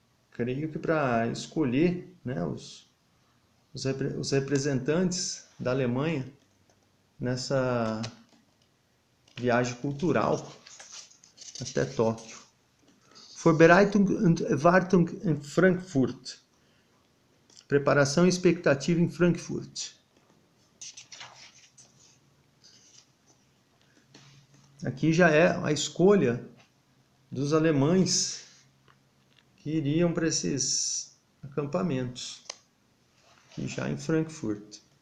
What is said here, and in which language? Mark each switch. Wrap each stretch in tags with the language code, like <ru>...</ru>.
<pt>Creio que para escolher, né, os representantes da Alemanha nessa viagem cultural até Tóquio.</pt> <de>Vorbereitung und Erwartung em Frankfurt.</de> <pt>Preparação e expectativa em Frankfurt. Aqui já é a escolha dos alemães que iriam para esses acampamentos, aqui já em Frankfurt.</pt>